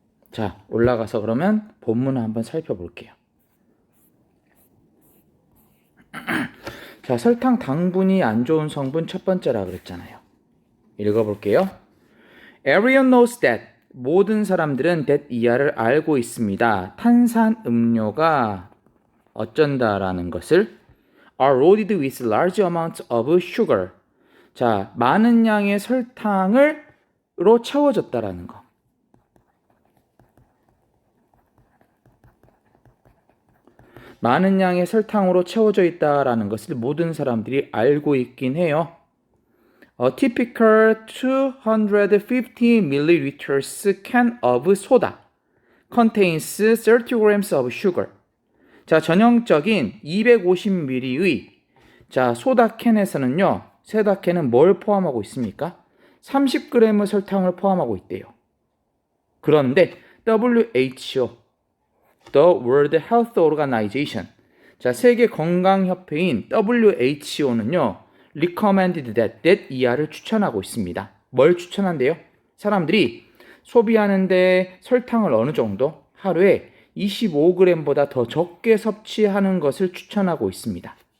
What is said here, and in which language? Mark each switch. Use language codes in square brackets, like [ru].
[ko] 자, 올라가서 그러면 본문을 한번 살펴볼게요. 자, 설탕 당분이 안 좋은 성분 첫 번째라 그랬잖아요. 읽어볼게요. [en] Everyone knows that. [ko] 모든 사람들은 that 이하를 알고 있습니다. 탄산음료가 어쩐다라는 것을 [en] are loaded with large amounts of sugar. [ko] 자, 많은 양의 설탕으로 채워졌다라는 거. 많은 양의 설탕으로 채워져 있다라는 것을 모든 사람들이 알고 있긴 해요. [en] A typical 250 milliliters can of soda contains 30 grams of sugar. [ko] 자, 전형적인 250ml의 자, 소다 캔에서는요. 소다 캔은 뭘 포함하고 있습니까? 30g의 설탕을 포함하고 있대요. 그런데 WHO, The World Health Organization, 자, 세계 건강협회인 WHO는요. [en] recommended that [ko] 이하를 추천하고 있습니다. 뭘 추천한대요? 사람들이 소비하는데 설탕을 어느 정도? 하루에 25g보다 더 적게 섭취하는 것을 추천하고 있습니다.